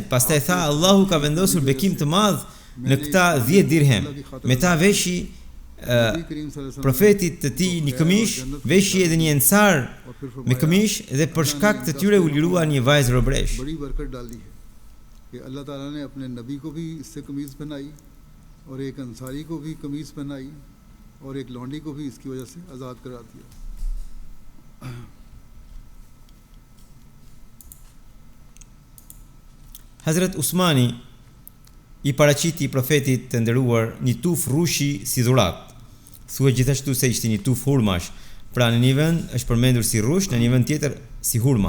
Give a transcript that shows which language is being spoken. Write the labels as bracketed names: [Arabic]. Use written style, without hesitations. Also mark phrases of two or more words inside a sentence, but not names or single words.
[Albanian] Pastaj tha: Allahu ka vendosur bekim të madh në këta 10 dirhem. Me ta veshi profetit të tij një këmish, veshi edhe një ensar me këmish dhe për shkak të tyre u lirua një vajzë robresh. [Urdu] اللہ تعالیٰ نے اپنے نبی کو بھی اس سے قمیض پہنائی اور ایک انصاری کو بھی قمیض پہنائی اور ایک لونڈی کو بھی اس کی وجہ سے آزاد کرا دیا. [Albanian] Hazrat Usmani i paraqiti profetit të nderuar një tuf rushi si dhurat. Thuhet gjithashtu se ishte një tuf hurmash. Pra në një vend është përmendur si rush, në një vend tjetër si hurma.